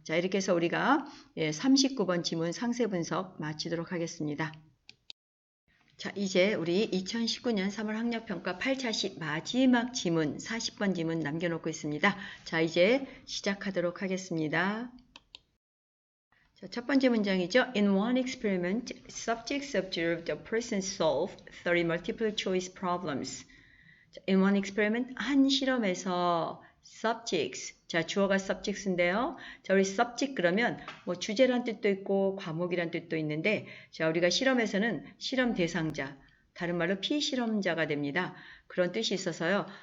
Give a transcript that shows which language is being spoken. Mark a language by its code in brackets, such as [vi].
[ko] 자, 이렇게 해서 우리가 39번 지문 상세 분석 마치도록 하겠습니다. 자, 이제 우리 2019년 3월 학력평가 8차시 마지막 지문 40번 지문 남겨놓고 있습니다. 자, 이제 시작하도록 하겠습니다. 자, 첫 번째 문장이죠. [en] In one experiment, subjects observed a person solve 30 multiple choice problems. [ko] 자, [en] in one experiment, [ko] 한 실험에서 subjects, 자, 주어가 subjects인데요. 자, 우리 subject 그러면 뭐 주제란 뜻도 있고 과목이란 뜻도 있는데, 자, 우리가 실험에서는 실험 대상자, 다른 말로 피실험자가 됩니다. 그런 뜻이 있어서요.